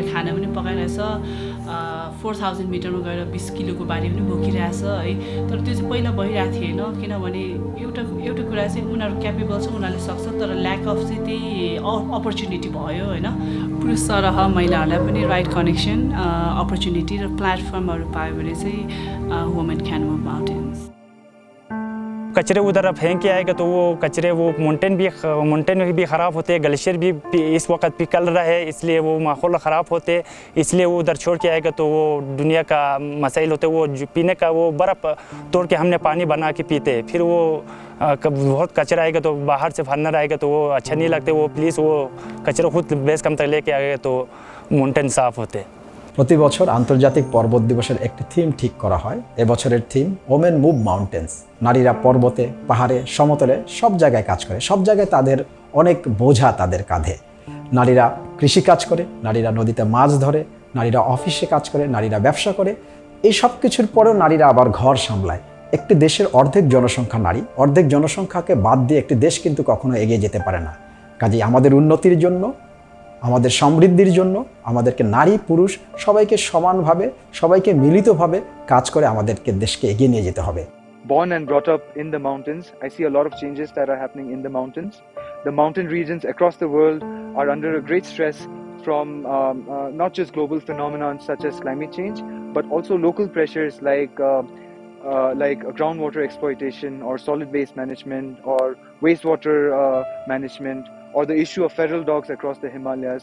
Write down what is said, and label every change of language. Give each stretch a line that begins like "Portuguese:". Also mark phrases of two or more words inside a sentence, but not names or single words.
Nepali: खाना पनि पकाइरहेछ 4000 मिटरमा गएर 20 किलोको बारी पनि बोकिरहेछ है तर त्यो चाहिँ पहिला भइरहेको थिएन किनभने एउटा कुरा चाहिँ उनीहरू क्यापेबल छ उनीहरूले सक्छ तर
English: lack of
Nepali: चाहिँ त्यही अपर्च्युनिटी भयो होइन पुरुष सरह महिलाहरूलाई पनि
English: right connection opportunity
Nepali: र प्लेटफर्महरू पायो भने चाहिँ
English: women can move mountains
Hindi: कचरे उधर फेंक के आएगा तो वो कचरे वो माउंटेन भी ख़राब होते हैं, ग्लेशियर भी इस वक्त पिघल रहा है इसलिए वो माहौल ख़राब होते इसलिए वो उधर छोड़ के आएगा तो वो दुनिया का मसाइल होते वो पीने का वो बर्फ़ तोड़ के हमने पानी बना के पीते फिर वो बहुत कचरा आएगा तो बाहर से फर्नर आएगा तो वो अच्छा नहीं लगते वो प्लीज़ वो कचरा खुद
English: base camp
Hindi: तक लेके आएगा तो माउंटेन साफ़ होते
Bangla: প্রতি বছর আন্তর্জাতিক পর্বত দিবসের একটি থিম ঠিক করা হয় এবছরের থিম
English: Women Move Mountains
Bangla: নারীরা পর্বতে পাহাড়ে সমতলে সব জায়গায় কাজ করে সব জায়গায় তাদের অনেক বোঝা তাদের কাঁধে নারীরা কৃষি কাজ করে নারীরা নদীতে মাছ ধরে নারীরা অফিসে কাজ করে নারীরা ব্যবসা করে এই সব কিছুর পরেও নারীরা আবার ঘর সামলায় একটি দেশের অর্ধেক জনসংখ্যা নারী অর্ধেক জনসংখ্যাকে বাদ দিয়ে একটি দেশ কিন্তু কখনো এগিয়ে যেতে পারে না কাজেই আমাদের উন্নতির জন্য আমাদের সমৃদ্ধির জন্য আমাদেরকে নারী পুরুষ সবাইকে সমানভাবে সবাইকে মিলিতভাবে কাজ করে আমাদেরকে দেশকে এগিয়ে নিয়ে যেতে হবে
English: Born and brought up in the mountains, I see a lot of changes that are happening in the mountains. The mountain regions across the world are under a great stress from not just global phenomena such as climate change, but also local pressures like groundwater exploitation or solid waste management or wastewater management or the issue of feral dogs across the Himalayas.